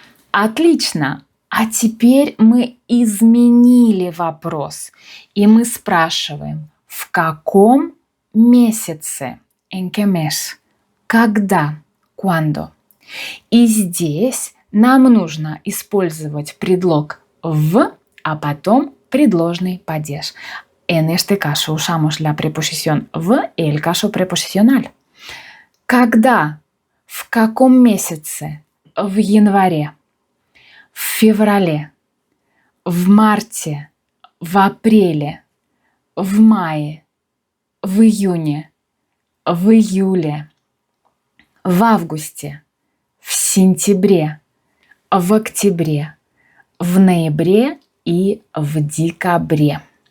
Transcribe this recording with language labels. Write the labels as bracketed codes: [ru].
[ru] Отлично! А теперь мы изменили вопрос, и мы спрашиваем, в каком месяце? [es] ¿En qué mes? [ru] Когда? [es] ¿Cuándo? [ru] И здесь нам нужно использовать предлог «в», а потом предложный падеж. [es] En este caso usamos la preposición «в» y el caso preposicional. [ru] Когда? В каком месяце? В январе, в феврале, в марте, в апреле, в мае, в июне, в июле, в августе, в сентябре, в октябре, в ноябре и в декабре.